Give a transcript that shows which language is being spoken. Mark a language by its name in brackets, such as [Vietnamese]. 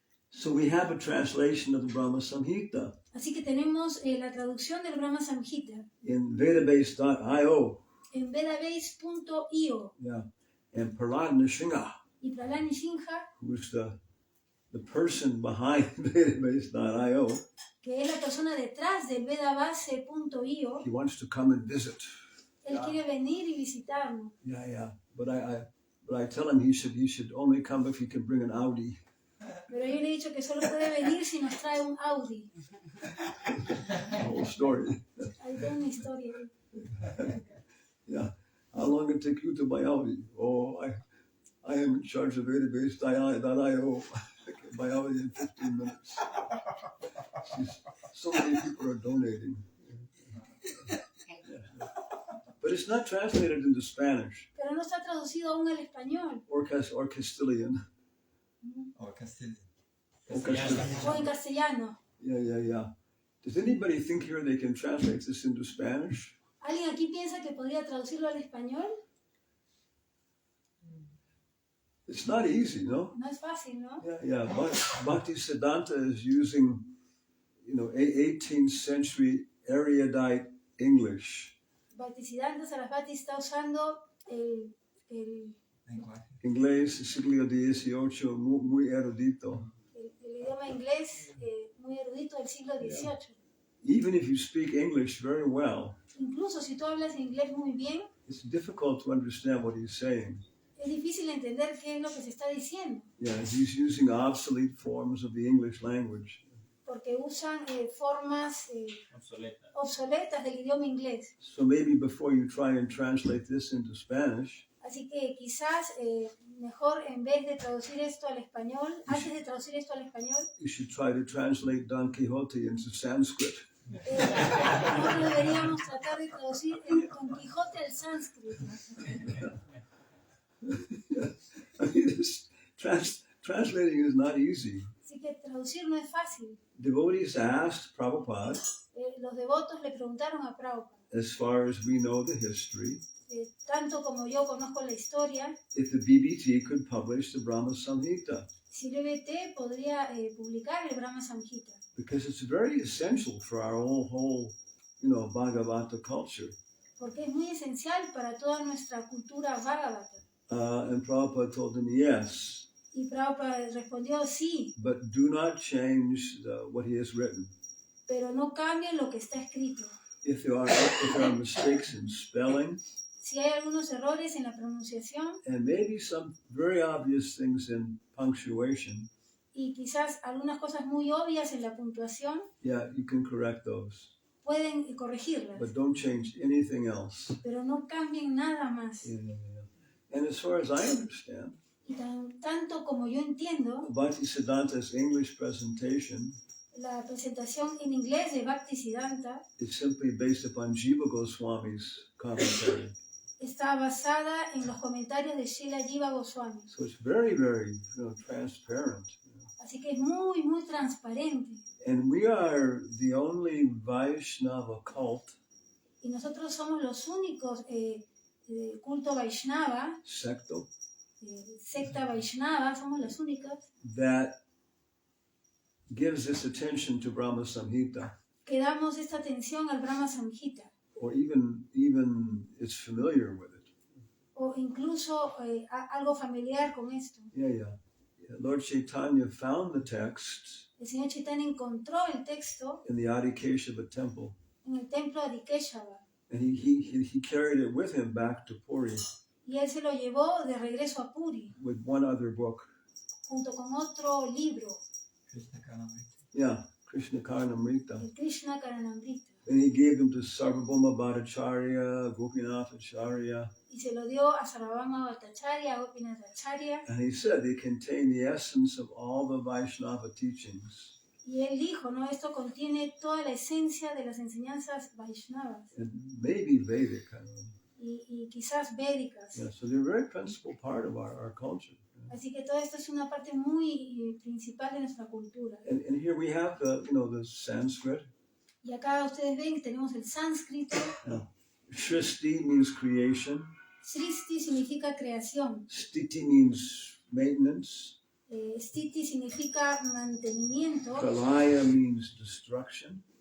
[English] So we have a translation of the Brahma Samhita [Spanish] Así que tenemos la traducción del Brahma Samhita [English] in vedabase.io. [Spanish] en vedabase.io. [English] Yeah. And Prahlad Nrsimha, [Spanish] Y Prahlad Nrsimha, [English] who's the person behind vedabase.io, [Spanish] que es la persona detrás del vedabase.io, [English] he wants to come and visit. [Spanish] él quiere venir y visitarnos. [English] Yeah. But I tell him he should only come if he can bring an Audi. [Spanish] Pero yo le he dicho que solo puede venir si nos trae un Audi. [English] The whole story. [Spanish] Hay toda una historia. [English] Yeah. How long it take you to buy Audi? Oh, I am in charge of database.io. I can buy Audi in 15 minutes. So many people are donating. But it's not translated into Spanish [Spanish] Pero no está traducido aún al español [English] or Castilian. Or Castilian. [Spanish] o en castellano. [English] Yeah. Does anybody think here they can translate this into Spanish? [Spanish] ¿Alguien aquí piensa que podría traducirlo al español? [English] It's not easy, no? [Spanish] No es fácil, ¿no? [English] Yeah. Bhaktisiddhanta is using, 18th century erudite English. [Spanish] Bhaktisiddhanta Sarasvati está usando el Inglés, siglo XVIII, muy erudito. idioma inglés muy erudito del siglo XVIII. [English] Even if you speak English very well, [Spanish] Incluso si tú hablas inglés muy bien, [English] it's difficult to understand what he's saying. [Spanish] es difícil entender qué es lo que se está diciendo, [English] Yeah, he's using obsolete forms of the English language. [Spanish] porque usan formas obsoletas del idioma inglés. [English] So maybe before you try and translate this into Spanish, [Spanish] Así que quizás mejor en vez de traducir esto al español, antes de traducir esto al español, [English] you should try to translate Don Quixote into Sanskrit. [Spanish] nosotros deberíamos tratar de traducir el Don Quijote al sánscrito. [English] I mean, translating is not easy. [Spanish] Así que traducir no es fácil. [English] Devotees asked Prabhupada, [Spanish] Los devotos le preguntaron a Prabhupada, [English] as far as we know the history, [Spanish] tanto como yo conozco la historia, [English] if the BBT could publish the Brahma Samhita, [Spanish] si el BBT podría publicar el Brahma Samhita, [English] because it's very essential for our whole Bhagavata culture. [Spanish] porque es muy esencial para toda nuestra cultura Bhagavata. [English] And Prabhupada told him, yes, [Spanish] Y Prabhupada respondió, sí, [English] but do not change what he has written. [Spanish] pero no cambien lo que está escrito. [English] If there are mistakes in spelling, [Spanish] Si hay algunos errores en la pronunciación [English] and maybe some very obvious things in punctuation, [Spanish] y quizás algunas cosas muy obvias en la puntuación, [English] yeah, you can correct those. [Spanish] pueden corregirlas, [English] But don't change anything else. [Spanish] pero no cambien nada más. [English] Yeah. And as far as I understand, [Spanish] Y tanto como yo entiendo, [English] Bhaktisiddhanta's English presentation [Spanish] La presentación en inglés de Bhaktisiddhanta [English] is simply based upon Jiva Goswami's commentary. [Spanish] está basada en los comentarios de Srila Jiva Goswami. [English] So it's very, very transparent. [Spanish] Así que es muy, muy transparente. [English] And we are the only Vaishnava cult, [Spanish] Y nosotros somos los únicos culto Vaishnava, secto, secta Vaishnava, somos las únicas [English] that gives this attention to Brahma Samhita, [Spanish] que damos esta atención al Brahma Samhita, [English] or even is familiar with it. [Spanish] o incluso algo familiar con esto. [English] Yeah. Lord Chaitanya found the text [Spanish] El Señor Chaitanya encontró el texto [English] in the Adi Keshava temple, [Spanish] en el templo de Keshava, [English] and he carried it with him back to Puri [Spanish] y él se lo llevó de regreso a Puri, [English] with one other book. [Spanish] junto con otro libro, Krishna Karnamrita. [English] Yeah, Krishna Karnamrita. [Spanish] el Krishna Karanamrita, [English] And he gave them to Sarvabhauma Bhattacharya, Gopinath Acharya, [Spanish] y se lo dio a Sarvabhauma Bhattacharya, a Gopinath Acharya, [English] and he said they contain the essence of all the Vaishnava teachings. [Spanish] y él dijo, ¿no? Esto contiene toda la esencia de las enseñanzas Vaishnavas, [English] And maybe Vedic. I don't know. [Spanish] y quizás védicas. [English] Yeah, so they're a very principal part of our culture. [Spanish] Así que todo esto es una parte muy principal de nuestra cultura. [English] And here we have the Sanskrit. [Spanish] Y acá ustedes ven que tenemos el sánscrito. [English] Shristi means creation. [Spanish] Srishti significa creación. [English] Stiti means maintenance. [Spanish] Stiti significa mantenimiento. [English] Pralaya means destruction.